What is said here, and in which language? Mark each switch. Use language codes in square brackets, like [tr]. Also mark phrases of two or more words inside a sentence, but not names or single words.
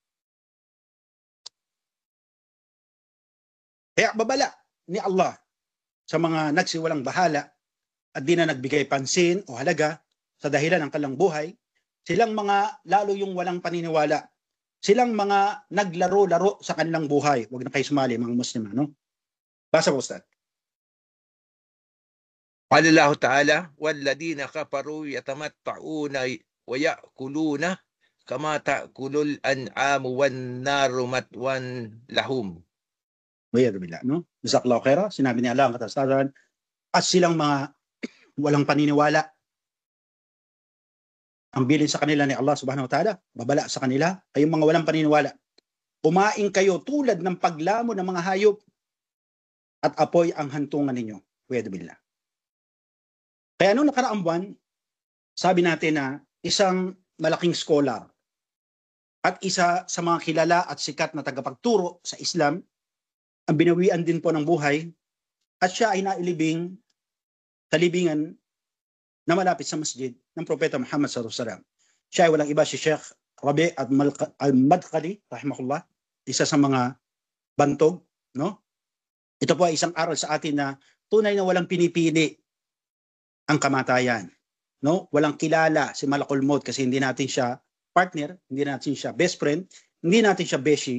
[tl] Kaya babala ni Allah sa mga nagsiwalang bahala at di na nagbigay pansin o halaga sa dahilan ng kanilang buhay, silang mga lalo yung walang paniniwala, silang mga naglaro-laro sa kanilang buhay. Huwag na kayo sumali, mga Muslim. No? Basa po, Ustad. [ar] قال الله تعالى والذين كفروا يتمتعون ويأكلون كما تأكل الأنعام والنار مثوى لهم. No? جزاك الله خيرا. [tl] Sinabi ni Allah ang katastasan at silang mga walang paniniwala. Ang bilin sa kanila ni [ar] الله سبحانه وتعالى, [tl] babala sa kanila, kayong mga walang paniniwala. Kumain kayo tulad ng paglamo ng mga hayop at apoy ang hantungan ninyo. [ar] والعياذ بالله. [tl] Kaya noong nakaraang buwan, sabi natin na isang malaking scholar at isa sa mga kilala at sikat na tagapagturo sa Islam, ang binawian din po ng buhay at siya ay nailibing sa libingan na malapit sa masjid ng Propeta Muhammad [ar] صلى الله عليه وسلم. [tl] Siya ay walang iba si Sheikh Rabi al-Madkhali, rahimahullah, isa sa mga bantog. No? Ito po ay isang aral sa atin na tunay na walang pinipili ang kamatayan. No? Walang kilala si Malakul Maut kasi hindi natin siya partner, hindi natin siya [en] best friend, [tl] hindi natin siya beshi.